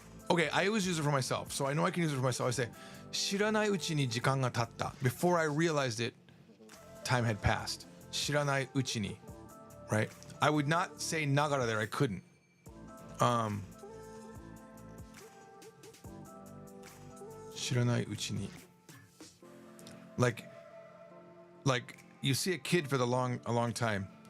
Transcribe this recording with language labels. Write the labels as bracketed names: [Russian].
[English] Okay, I always use it for myself, so I know I can use it for myself. I say, [Japanese] 知らないうちに時間が経った. [English] Before I realized it, time had passed. [Japanese] 知らないうちに, [English] right? I would not say nagara there. I couldn't. [Japanese] 知らないうちに. [English] Like you see a kid for a long time.